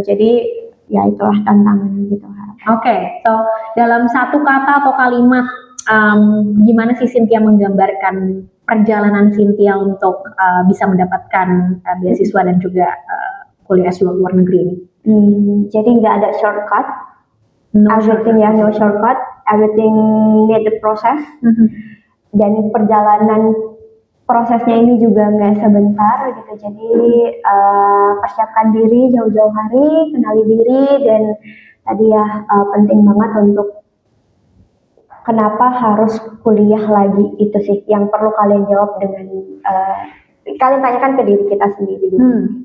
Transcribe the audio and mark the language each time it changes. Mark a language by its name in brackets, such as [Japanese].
[Indonesian] Jadi ya itulah tantangan gitu. Oke, so dalam satu kata atau kalimat gimana sih Cynthia menggambarkan perjalanan Cynthia untuk bisa mendapatkan beasiswa dan juga kuliah S2 luar negeri ini? Jadi nggak ada shortcut. [English] No Everything ya no shortcut. Everything need the process. [Indonesian] Dan perjalanan prosesnya ini juga nggak sebentar gitu. Jadi persiapkan diri jauh-jauh hari, kenali diri, dan tadi ya penting banget untuk kenapa harus kuliah lagi, itu sih yang perlu kalian jawab dengan kalian tanyakan ke diri kita sendiri dulu.